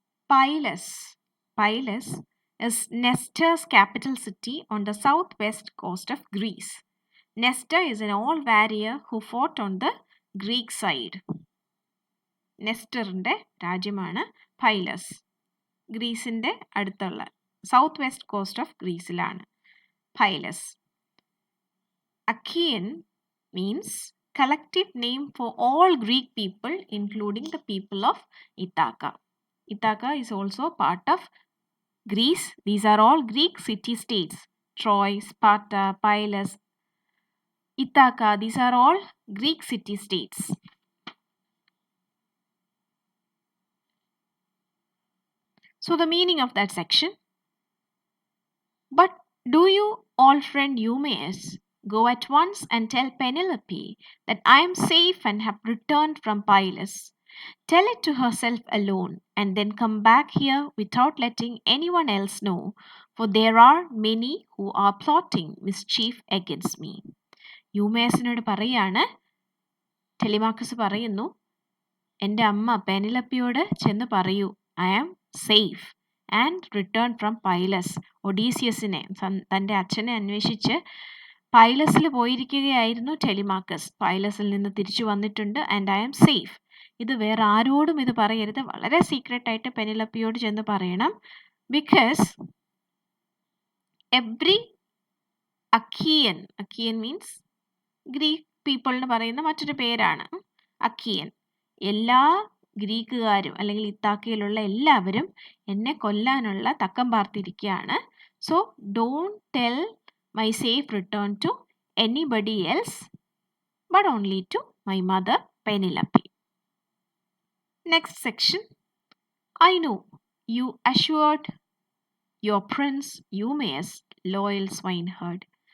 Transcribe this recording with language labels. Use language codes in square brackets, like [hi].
[en] Pylos. Pylos is Nestor's capital city on the southwest coast of Greece. Nestor is an old warrior who fought on the Greek side. [ml] നെസ്റ്ററിൻ്റെ രാജ്യമാണ് പൈലസ്. ഗ്രീസിൻ്റെ അടുത്തുള്ള [en] south west coast of [ml] ഗ്രീസിലാണ് പൈലസ്. [en] Achaean means collective name for all Greek people including the people of Ithaca. Ithaca is also part of Greece. These are all Greek city-states. Troy, Sparta, Pylos, Ithaca. These are all Greek city-states. So the meaning of that section. But do you, old friend Eumaeus, go at once and tell Penelope that I am safe and have returned from Pylos. Tell it to herself alone and then come back here without letting anyone else know, for there are many who are plotting mischief against me. [ml] യൂമേസിനോട് പറയാണ്, Telemachus പറയുന്നു, എൻ്റെ അമ്മ പെനിലപ്പിയോട് ചെന്ന് പറയൂ, [en] I am safe and return from Pylos. [ml] ഒഡീസിയസിനെ, തൻ്റെ അച്ഛനെ അന്വേഷിച്ച് പൈലസിൽ പോയിരിക്കുകയായിരുന്നു Telemachus. പൈലസിൽ നിന്ന് തിരിച്ചു വന്നിട്ടുണ്ട് [en] And I am safe. [ml] ഇത് വേറെ ആരോടും ഇത് പറയരുത്, വളരെ സീക്രട്ടായിട്ട് പെനിലപ്പിയോട് ചെന്ന് പറയണം. [en] because every Achaean, Achaean means [ml] ഗ്രീക്ക് പീപ്പിളിന് പറയുന്ന മറ്റൊരു പേരാണ് അഖിയൻ. എല്ലാ ഗ്രീക്കുകാരും അല്ലെങ്കിൽ ഇത്താക്കയിലുള്ള എല്ലാവരും എന്നെ കൊല്ലാനുള്ള തക്കം പാർത്തിരിക്കുകയാണ്. [en] So don't tell my safe return to anybody else but only to my mother Penelope. Next section. I know you assured your prince Eumaeus, loyal swineherd.